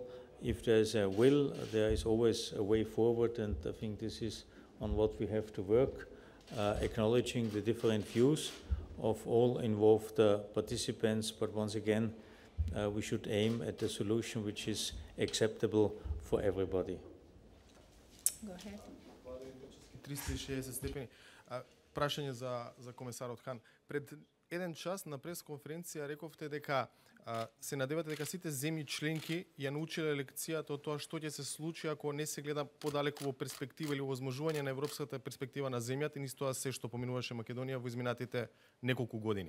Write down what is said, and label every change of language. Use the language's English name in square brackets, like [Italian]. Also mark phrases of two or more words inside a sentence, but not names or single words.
[English] If there is a will, there is always a way forward, and I think this is on what we have to work, acknowledging the different views of all involved participants, but once again, we should aim at a solution which is acceptable for everybody. Go ahead. [Macedonian] 360 степени. Прашање за комесарот Хан. Пред еден час на пресконференција рековте дека се надевате дека сите земји членки ја научиле лекцијата од тоа што ќе се случи ако не се гледа подалеку во перспектива или овозможување на европската перспектива на земјата и низ тоа се што поминуваше Македонија во изминатите неколку години.